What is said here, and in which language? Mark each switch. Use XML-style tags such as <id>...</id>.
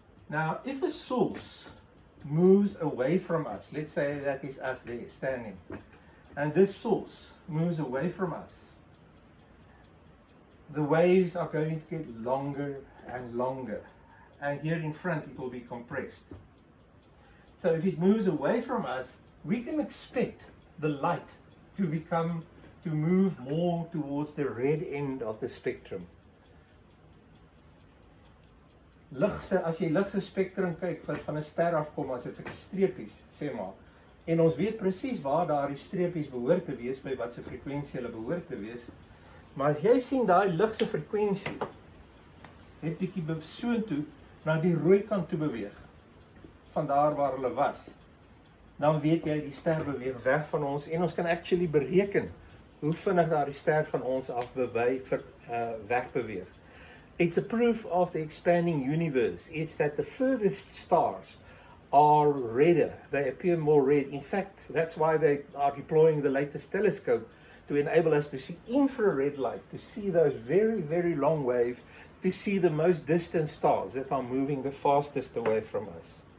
<en>Now, if a source moves away from us, let's say that is us there standing, and this source moves away from us, the waves are going to get longer and longer, and here in front it will be compressed. So if it moves away from us, we can expect the light to move more towards the red end of the spectrum.</en> <af>As jy lig se spektrum kyk van 'n ster afkom, as dit sulke streepies, sê maar, en ons weet presies waar daardie streepies behoort te wees, by wat se frekwensie hulle behoort te wees, maar as jy sien daai lig se frekwensie het bietjie soontoe na die rooi kant toe beweeg, van daar waar hulle was, dan weet jy die ster beweeg weg van ons, en ons kan actually bereken hoe vinnig daardie ster van ons af wegbeweeg.</af> <en>It's a proof of the expanding universe. It's that the furthest stars are redder. They appear more red. In fact, that's why they are deploying the latest telescope to enable us to see infrared light, to see those very, very long waves, to see the most distant stars that are moving the fastest away from us.</en>